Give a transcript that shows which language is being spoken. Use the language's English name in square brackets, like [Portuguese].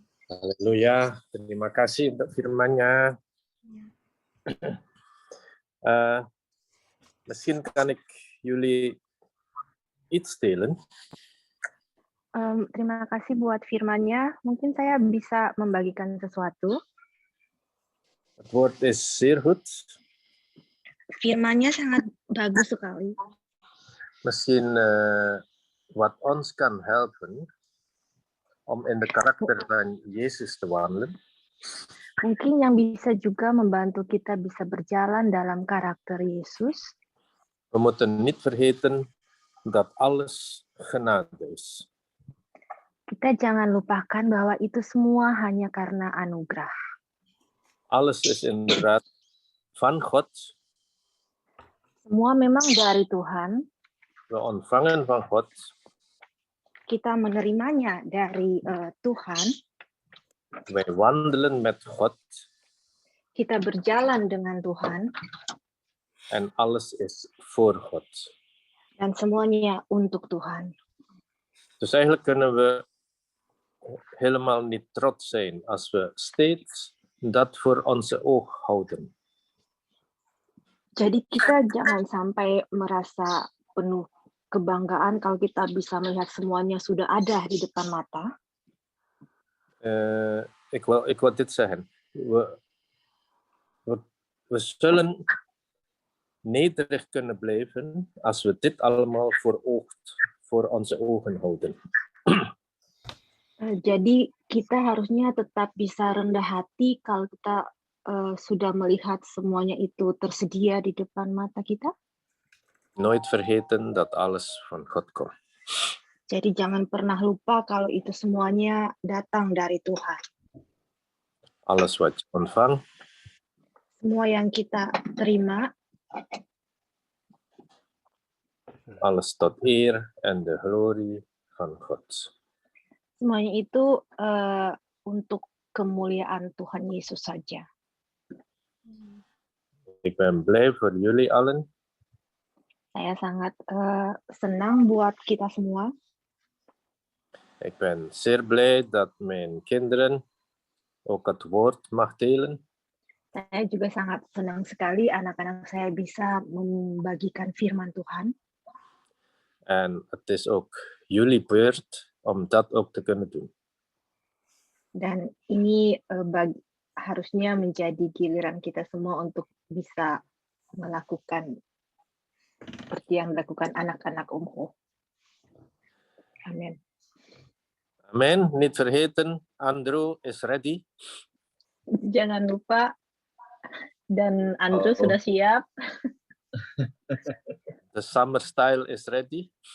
[Indonesian] Haleluya, terima kasih untuk firman-Nya. Ya. [Dutch] Misschien kan ik jullie iets delen. [Indonesian] Terima kasih buat firman-Nya. Mungkin saya bisa membagikan sesuatu. [Dutch] Het woord is zeer goed. [Indonesian] Firman-Nya sangat bagus sekali. [Dutch] Misschien wat ons kan helpen om in de karakter van Jezus te wandelen. [Indonesian] Mungkin yang bisa juga membantu kita bisa berjalan dalam karakter Yesus. [Dutch] We moeten niet vergeten dat alles genade is. [Indonesian] Kita jangan lupakan bahwa itu semua hanya karena anugerah. [Dutch] Alles is inderdaad van God. [Indonesian] Semua memang dari Tuhan. [Dutch] We ontvangen van God. [Indonesian] Kita menerimanya dari Tuhan. [Dutch] Wij wandelen met God. [Indonesian] Kita berjalan dengan Tuhan. [Dutch] En alles is voor God. [Indonesian] Dan semuanya untuk Tuhan. [Dutch] Dus eigenlijk kunnen we helemaal niet trots zijn als we steeds dat voor onze oog houden. [Indonesian] Jadi kita jangan sampai merasa penuh kebanggaan kalau kita bisa melihat semuanya sudah ada di depan mata. [Dutch] Ik wil dit zeggen. We zullen nederig kunnen blijven als we dit allemaal voor onze ogen houden. [Indonesian] Jadi kita harusnya tetap bisa rendah hati kalau kita sudah melihat semuanya itu tersedia di depan mata kita. [Dutch] Nooit vergeten dat alles van God komt. [Indonesian] Jadi jangan pernah lupa kalau itu semuanya datang dari Tuhan. [Dutch] Alles wat je ontvangt, [Indonesian] Semua yang kita terima, [Dutch] alles tot eer en de glorie van God. [Indonesian] semuanya itu untuk kemuliaan Tuhan Yesus saja. [Dutch] Ik ben blij voor jullie allen. [Indonesian] Saya sangat senang buat kita semua. [Dutch] Ik ben zeer blij dat mijn kinderen ook het woord mag delen. [Indonesian] Saya juga sangat senang sekali anak-anak saya bisa membagikan firman Tuhan. [Dutch] En het is ook jullie beurt om dat ook te kunnen doen. [Indonesian] Dan ini harusnya menjadi giliran kita semua untuk bisa melakukan seperti yang dilakukan anak-anak Omho. Amin. [Dutch] Amen. Niet vergeten, Andrew [English] is ready. [Indonesian] Jangan lupa, dan Andrew sudah siap. [English] The summer style is ready.